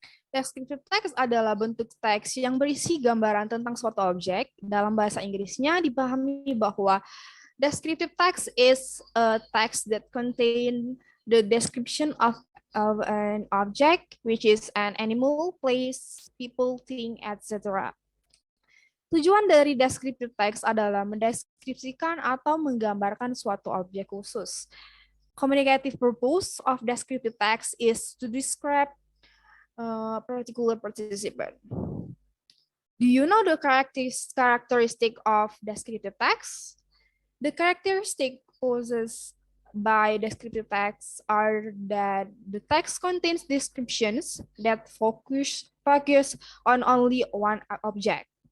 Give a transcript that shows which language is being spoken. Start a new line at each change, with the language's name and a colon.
Indonesian: Descriptive text adalah bentuk teks yang berisi gambaran tentang suatu objek. Dalam bahasa Inggrisnya dipahami bahwa
English: descriptive text is a text that contain the description of an object, which is an animal, place, people, thing, etc.
Indonesian: Tujuan dari descriptive text adalah mendeskripsikan atau menggambarkan suatu objek khusus.
English: Communicative purpose of descriptive text is to describe a particular participant. Do you know the characteristic of descriptive text? The characteristic possessed by descriptive text are that the text contains descriptions that focus on only one object.